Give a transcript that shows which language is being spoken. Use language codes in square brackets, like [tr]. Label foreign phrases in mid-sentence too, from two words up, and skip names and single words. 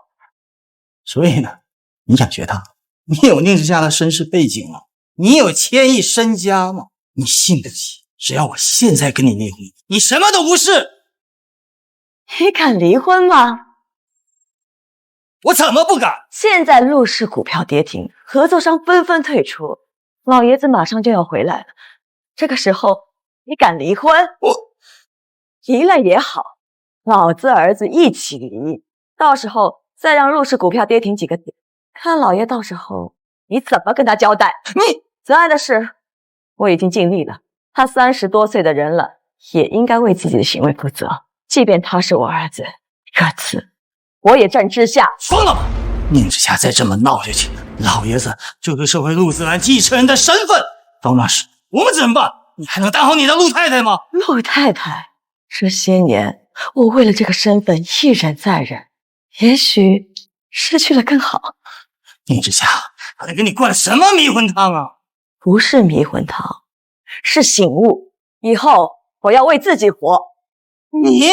[zh] 所以呢，你想學他？你有寧之夏的身世背景嗎？你有千億身家嗎？你信得起？只要我現在跟你離婚，你什麼都不是。你敢離婚嗎？我怎麼不敢？現在陸氏股票跌停，合作商紛紛退出，老爺子馬上就要回來了。這個時候你敢離婚？我離了也好，老子兒子一起離，到時候再讓陸氏股票跌停幾個點，看老爺到時候你怎麼跟他交代。你子安的事我已經盡力了，他30多歲的人了，也應該為自己的行為負責。即便他是我兒子，這次我也站之下。瘋了嗎？寧之夏再這麼鬧下去，老爺子就會收回陸子蘭繼承人的身份，到那時我們怎麼辦？你還能當好你的陸太太嗎？陸太太，這些年我為了這個身份一忍再忍，也許失去了更好。寧之夏，我得給你灌什麼迷魂湯啊？不是迷魂湯，是醒悟。以後我要為自己活。你